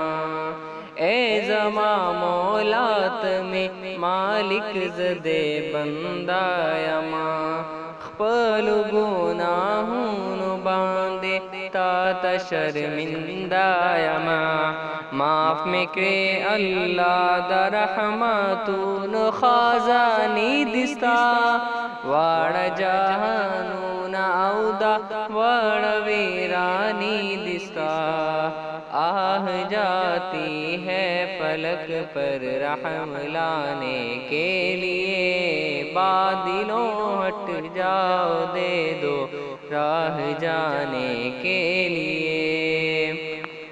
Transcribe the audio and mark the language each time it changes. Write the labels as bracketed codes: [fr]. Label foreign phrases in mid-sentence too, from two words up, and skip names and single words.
[ps] اے زماں مولات میں مالک زدے بندہ اما، پلو گناہوں نو باندے تا شرمندہ اما۔ معاف میں کرے اللہ دا رحمتون خزانی دستا، واڑا جہانون او دا واڑا ویرانی دستا۔ [ur] آہ جاتی ہے فلک پر رحم لانے کے لیے، بادلوں ہٹ جاؤ دے دو راہ جانے کے لیے۔